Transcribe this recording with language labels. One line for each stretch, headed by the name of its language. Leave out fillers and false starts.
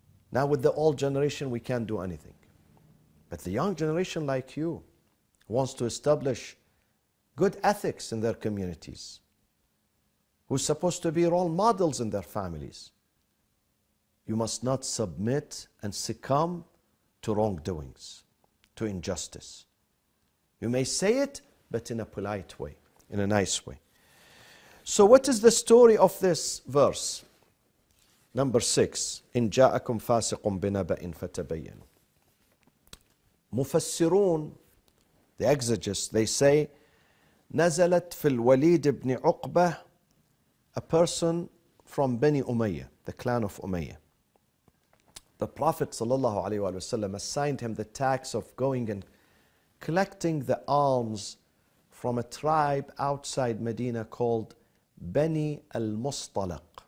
English: Now with the old generation, we can't do anything. But the young generation like you wants to establish good ethics in their communities, who's supposed to be role models in their families. You must not submit and succumb to wrongdoings, to injustice. You may say it, but in a polite way, in a nice way. So what is the story of this verse? Number 6,
Arabic: إن جاءكم فاسق بنبأ فتبينوا.
English: مفسرون, the exegetes, they say,
Arabic: نزلت في الوليد بن عقبة,
English: a person from Bani Umayyah, the clan of Umayyah. The Prophet ﷺ assigned him the task of going and collecting the alms from a tribe outside Medina called Bani al-Mustalaq.